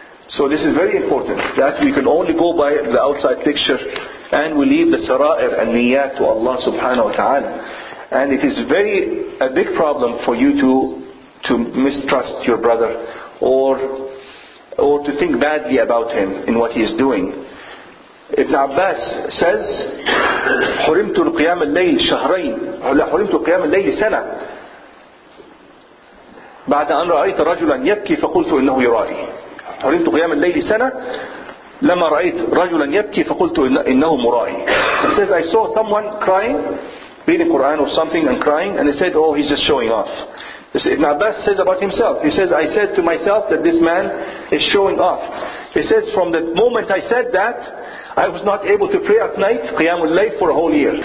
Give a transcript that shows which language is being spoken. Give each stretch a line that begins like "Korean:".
English: So this is very important, that we can only go by the outside picture, and we leave the sara'ir and niyat to Allah subhanahu wa ta'ala. And it is a big problem for you to mistrust your brother, or to think badly about him in what he is doing.
Arabic: Ibn Abbas says, حرمت القيام الليل شهرين حرمت القيام الليل سنة بعد أن رأيت رجلا يبكي فقلت إنه يرائي. حرمت قيام الليل سنة لما رأيت رجلا يبكي فقلت إنه مرائي.
English: He says, I saw someone crying, reading Quran or something and crying, and he said, oh, he's just showing off. Ibn Abbas says about himself, he says, I said to myself that this man is showing off. He says, from the moment I said that, I was not able to pray at night, Qiyamul Layl, for a whole year.